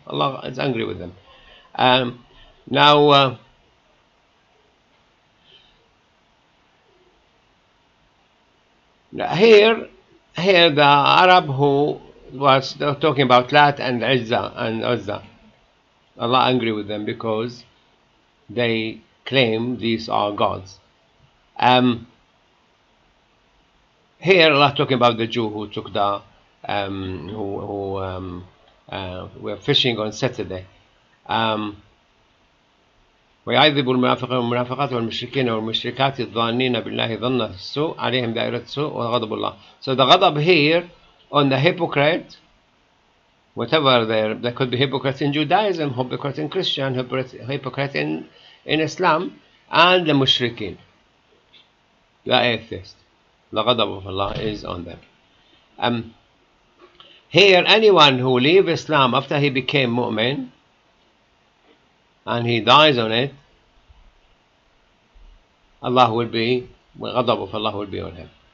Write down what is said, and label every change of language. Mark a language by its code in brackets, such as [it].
[en] Allah is angry with them. Now, here the Arab who was talking about Lat and Uzza, Allah angry with them because they claim these are gods. Here Allah talking about the Jew who took the who were fishing on Saturday. [ar] ويعذب المنافقين والمنافقات والمشركين والمشركات الظانين بالله ظن السوء عليهم دائرة السوء وغضب الله. [en] So the ghadab here on the hypocrite, whatever there could be hypocrites in Judaism, hypocrite in Christian, hypocrite in Islam, and the mushrikeen, the atheist. The ghadab of Allah is on them. Here, anyone who leave Islam after he became mu'min and he dies on it, Allah will be, ghadab of Allah will be on him.